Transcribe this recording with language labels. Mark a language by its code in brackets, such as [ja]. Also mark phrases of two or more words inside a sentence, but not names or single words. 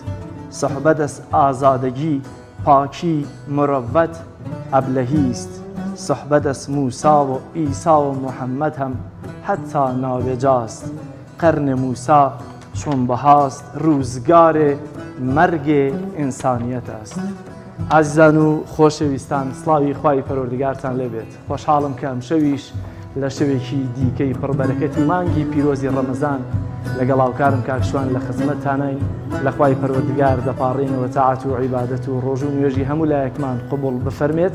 [fa] صحبت از آزادگی، پاکی، مروت ابلهی است. صحبت از موسی و عیسی و محمد هم حتی نابجاست. قرن موسی چون بهاست، روزگار مرگ انسانیت است. [ckb] عزیزان و خۆشەویستان، سڵاوی خوای پەروەردگارتان لێبێت. خۆشحاڵم کە ئەم شەویش لە شەوێکی دیکەی پڕبەرەکەتی مانگی پیرۆزی ڕەمەزان لەگەڵ هاوکارم کاکشوان لە خزمەتتانین. لە خوای پەروەردگار دەپاڕێنەوە تاعات و عیبادەت و ڕۆژ و نوێژی هەموو لایەکمان قبوڵ بفەرمێت.